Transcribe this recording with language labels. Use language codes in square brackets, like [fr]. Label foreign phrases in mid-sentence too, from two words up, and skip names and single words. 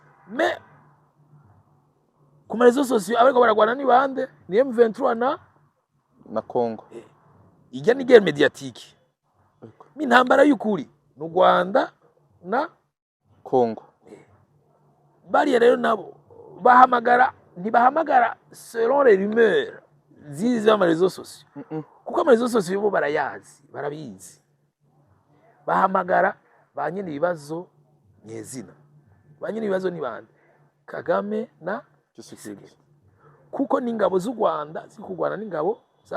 [rn] Mais ku marezo sociaux abariko baragwana ni bande ni M23 na Congo. Ijya ni [fr] guerre médiatique. [rn] Mi ntambara y'ukuri n'u Rwanda na Congo. Bari rero nabo bahamagara ntibahamagara [fr] selon les rumeurs [rn] ziza mu marezo sociaux. Kuko amarezo sociaux bo barayazi barabizi. Bahamagara banyine ibibazo nyezina. Banyine ibibazo ni bande Kagame na Tshisekedi. Kuko n'ingabo z'u Rwanda zikugwana n'ingabo za